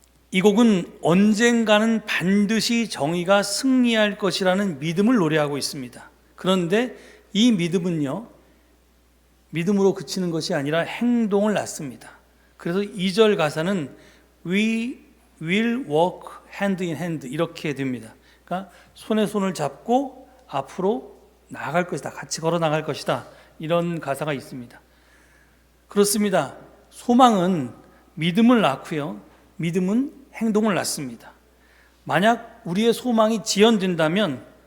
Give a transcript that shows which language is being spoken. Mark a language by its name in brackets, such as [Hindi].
[Korean] 이 곡은 언젠가는 반드시 정의가 승리할 것이라는 믿음을 노래하고 있습니다. 그런데 이 믿음은요, 믿음으로 그치는 것이 아니라 행동을 낳습니다. 그래서 2절 가사는 [English] We will walk hand in hand [Korean] 이렇게 됩니다. 그러니까 손에 손을 잡고 앞으로 나아갈 것이다, 같이 걸어 나갈 것이다, 이런 가사가 있습니다. 그렇습니다. 소망은 믿음을 낳고요, 믿음은 행동을 낳습니다. 만약 우리의 소망이 지연된다면